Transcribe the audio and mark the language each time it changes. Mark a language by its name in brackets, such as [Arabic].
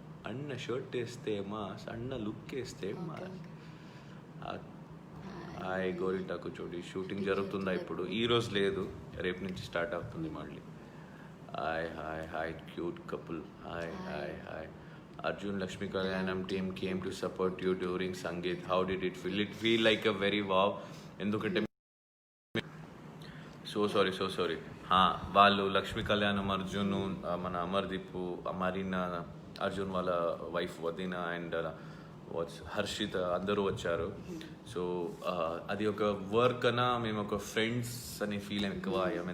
[Telugu] అన్న షర్ట్ వేస్తే మాస్, అన్న లుక్ వేస్తే మాస్. హాయ్ గోరింటాకు చోటి, షూటింగ్ జరుగుతుందా ఇప్పుడు? ఈ రోజు లేదు, రేపు నుంచి స్టార్ట్ అవుతుంది మళ్ళీ. [English] Hi hi hi cute couple. Hi hi hi. Arjun Lakshmi Kalyanam team came to support you during Sangeet. How did it feel? It feel like a very wow. [Telugu] ఎందుకంటే [English] so sorry [Telugu] వాళ్ళు లక్ష్మీ కళ్యాణం, అర్జున్, మన అమర్దీప్, అమరీనా, అర్జున్ వాళ్ళ wife వదిన and Harshit అందరూ వచ్చారు. So అది ఒక వర్క్ అన్నా మేము ఒక ఫ్రెండ్స్ అనే ఫీల్ ఎక్కువ అయ్యాం.